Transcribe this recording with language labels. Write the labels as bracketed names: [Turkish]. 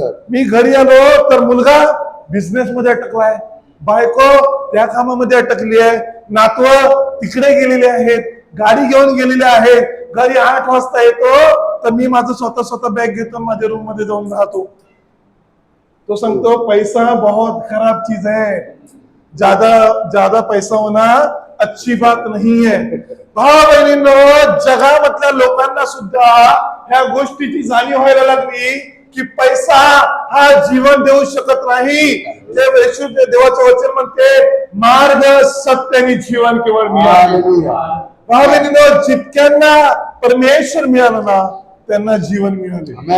[Marathi] मी घरी आलो तर मुलगा बिझनेस मध्ये अटकलाय, बायको त्या कामामध्ये अटकली आहे, नातवं तिकडे गेलेले आहेत, गाडी घेऊन गेलेले आहेत. घरी 8 वाजता येतो तर मी माझं स्वतः बॅग घेतो, माझ्या रूम मध्ये जाऊन राहतो. तो सांगतो [Hindi] पैसा बहुत खराब चीज है, ज्यादा पैसा होना अच्छी बात नहीं है. [Marathi] भावा बहिणींनो, जगामधल्या लोकांना सुद्धा ह्या गोष्टीची जाणीव व्हायला लागली की पैसा हा जीवन देऊ शकत नाही. देवाचं वचन म्हणते, मार्ग सत्य आणि जीवन केवळ मी आहे. भावा बहिणींनो, जितक्यांना परमेश्वर मिळाला ना त्यांना जीवन मिळाले.